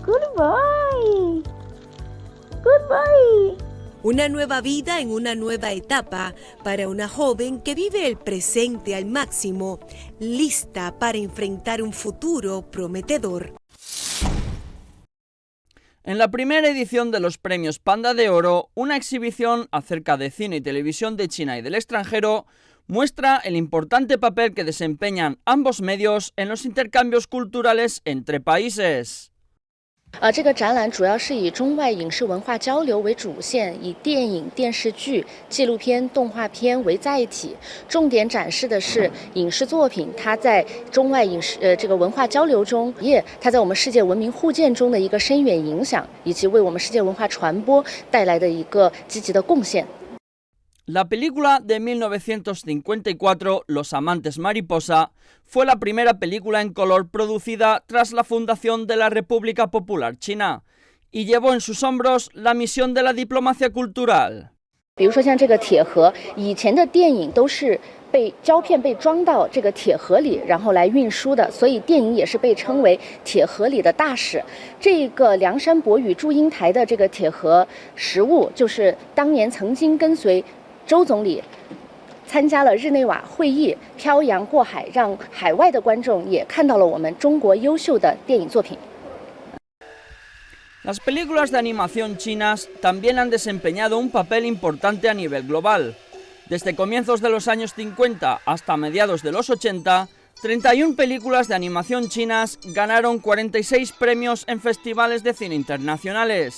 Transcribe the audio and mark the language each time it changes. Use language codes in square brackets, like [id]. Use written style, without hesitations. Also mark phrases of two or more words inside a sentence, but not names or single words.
[en] Good boy. Good boy. [es] Una nueva vida en una nueva etapa para una joven que vive el presente al máximo, lista para enfrentar un futuro prometedor. En la primera edición de los Premios Panda de Oro, una exhibición acerca de cine y televisión de China y del extranjero muestra el importante papel que desempeñan ambos medios en los intercambios culturales entre países. [zh] 这个展览主要是以中外影视文化交流为主线，以电影、电视剧、纪录片、动画片为载体，重点展示的是影视作品它在中外影视这个文化交流中，它在我们世界文明互鉴中的一个深远影响，以及为我们世界文化传播带来的一个积极的贡献。 [es] La película de 1954, Los amantes mariposa, fue la primera película en color producida tras la fundación de la República Popular China y llevó en sus hombros la misión de la diplomacia cultural. [zh] 比如说像这个铁盒，以前的电影都是被胶片被装到这个铁盒里，然后来运输的，所以电影也是被称为铁盒里的大使。这个梁山伯与祝英台的这个铁盒实物，就是当年曾经跟随周总理参加了日内瓦会议，漂洋过海，让海外的观众也看到了我们中国优秀的电影作品。 [es] Las películas de animación chinas también han desempeñado un papel importante a nivel global. Desde comienzos de los años 50 hasta mediados de los 80, 31 películas de animación chinas ganaron 46 premios en festivales de cine internacionales.